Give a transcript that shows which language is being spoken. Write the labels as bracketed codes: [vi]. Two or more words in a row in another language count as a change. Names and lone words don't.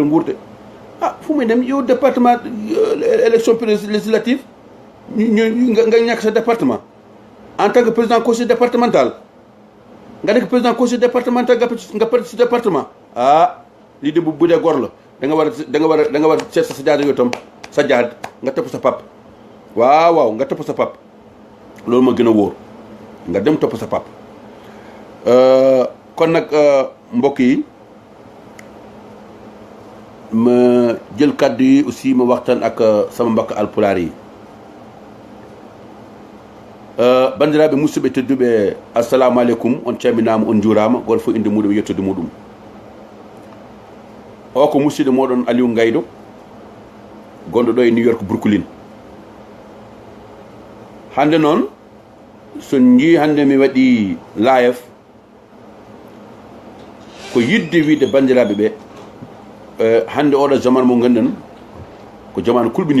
[wo] nguur de fu muy dem yow département [fr] élection législative [wo] nga ñàkk sa département [fr] en tant que président conseil départemental [wo] nga nekk [fr] président conseil départemental [wo] nga perte si département lii de bu dee góor la da nga war a seet sa jaad yow tam sa jaad nga topp sa pap waaw nga topp sa pap loolu ma gën a wóor nga dem topp sa pap kon nag mbokk yi ma jël kàddu yi aussi ma waxtaan ak sama mbokk alpulaar yi [ff] bandiraɓe musidɓe tedduɓe [ar] السلام عليكم [ff] on calminama on juurama goto fof inde muɗum yettude muɗum o ko musidɗo moɗon Aliou Ngaydo gonɗo ɗo e New York Brooklyn hande noon so jii hande mi waɗi live ko yidde wiide bandiraɓe ɓe hande oɗo jamanu mo ganduɗen ko jamanu